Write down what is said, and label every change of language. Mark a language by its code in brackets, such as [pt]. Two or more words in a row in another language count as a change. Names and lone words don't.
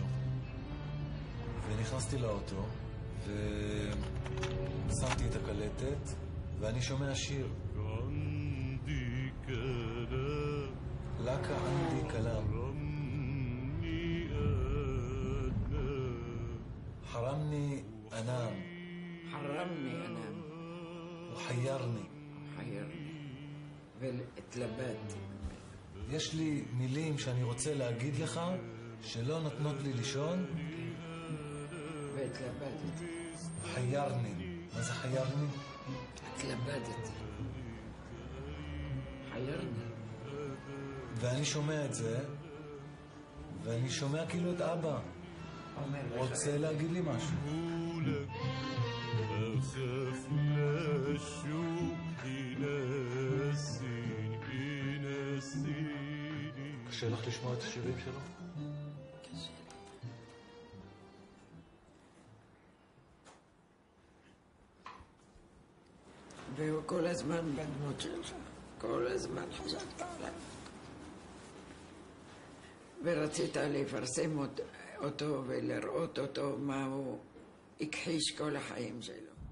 [he] ונכנסתי לאוטו ושמתי את הקלטת ואני שומע שיר. [ar] لك عندي كلام. حرمني أنام. حرمني أنام וחיירני. [he] حيرني והתלבטתי. יש לי מילים שאני רוצה להגיד לך שלא נותנות לי לישון. והתלבטתי. חיירני. מה זה חיירני? התלבטתי. חיירני. ואני שומע את זה ואני שומע כאילו את אבא רוצה להגיד לי משהו. [ar] أخاف للشوق ينسيني. [he] קשה לך לשמוע את השירים שלו? קשה לי. והוא כל הזמן בדמות שלך, כל הזמן חשבת עליו. ורצית לפרסם אותו ולראות אותו מה הוא הכחיש כל החיים שלו.